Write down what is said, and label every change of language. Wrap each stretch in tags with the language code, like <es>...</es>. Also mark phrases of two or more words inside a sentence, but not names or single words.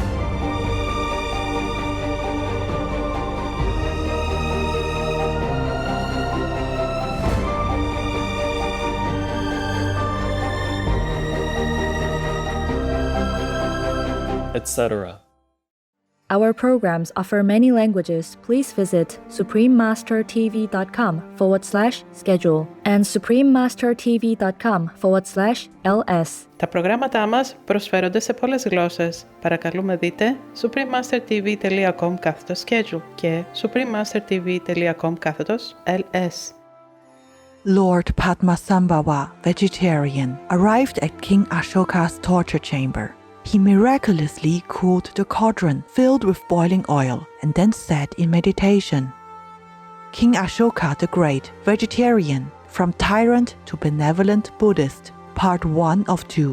<en>Etc. Our programs offer many languages. Please visit suprememastertv.com/schedule and suprememastertv.com/ls.</en> <el>Τα προγράμματά μας προσφέρονται σε πολλές γλώσσες. Παρακαλούμε δείτε suprememastertv.com/schedule και suprememastertv.com/ls.</el> <en>Lord Padmasambhava, vegetarian, arrived at King Ashoka's torture chamber. He miraculously cooled the cauldron filled with boiling oil and then sat in meditation. King Ashoka the Great, vegetarian, from tyrant to benevolent Buddhist, part 1 of 2.</en>